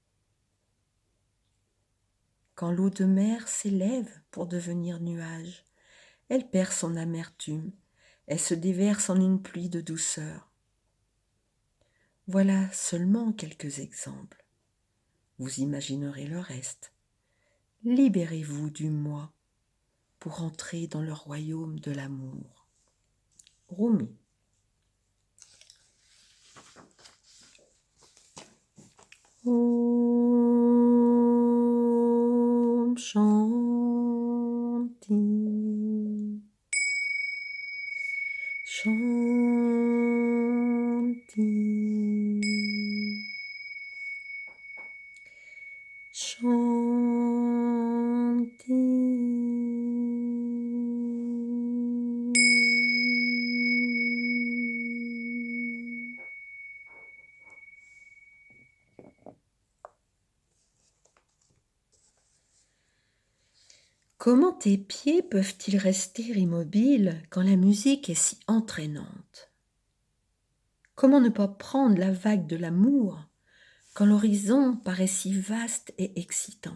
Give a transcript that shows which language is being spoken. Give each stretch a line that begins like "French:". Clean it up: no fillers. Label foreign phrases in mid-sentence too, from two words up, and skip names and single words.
French: Quand l'eau de mer s'élève pour devenir nuage, elle perd son amertume, elle se déverse en une pluie de douceur. Voilà seulement quelques exemples. Vous imaginerez le reste. Libérez-vous du moi pour entrer dans le royaume de l'amour. Rumi.
Sanskrit: ॐ शान्ति. Shanti. Shanti.
French: Comment tes pieds peuvent-ils rester immobiles quand la musique est si entraînante? Comment ne pas prendre la vague de l'amour quand l'horizon paraît si vaste et excitant?